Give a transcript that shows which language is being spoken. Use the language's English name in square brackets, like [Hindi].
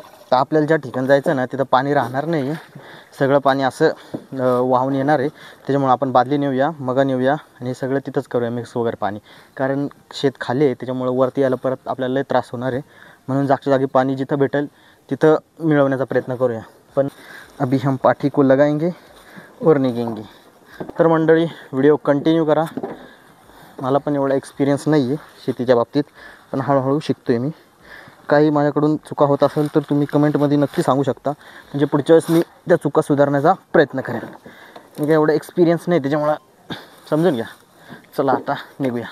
[Marathi] तर आपल्याला ज्या ठिकाणी जायचं ना, तिथं पाणी राहणार नाही, सगळं पाणी असं वाहून येणार आहे. त्याच्यामुळे आपण बादली नेऊया, मग नेऊया आणि सगळं तिथंच करूया मिक्स वगैरे पाणी, कारण शेत खाली आहे, त्याच्यामुळे वरती यायला परत आपल्याला लय त्रास होणार आहे. म्हणून जागच्या जागी पाणी जिथं भेटेल तिथं मिळवण्याचा प्रयत्न करूया. [Hindi] पण अभी हम पाठी को लगाएंगे और निघेंगे. [Marathi] तर मंडळी, व्हिडिओ कंटिन्यू करा. मला पण एवढा एक्सपिरियन्स नाही आहे शेतीच्या बाबतीत, पण हळूहळू शिकतो आहे मी. काही माझ्याकडून चुका होत असेल तर तुम्ही कमेंटमध्ये नक्की सांगू शकता, म्हणजे पुढच्या वेळेस मी त्या चुका सुधारण्याचा प्रयत्न करेन. मी काही एवढा एक्सपिरियन्स नाही, त्याच्यामुळं समजून घ्या. चला आता निघूया.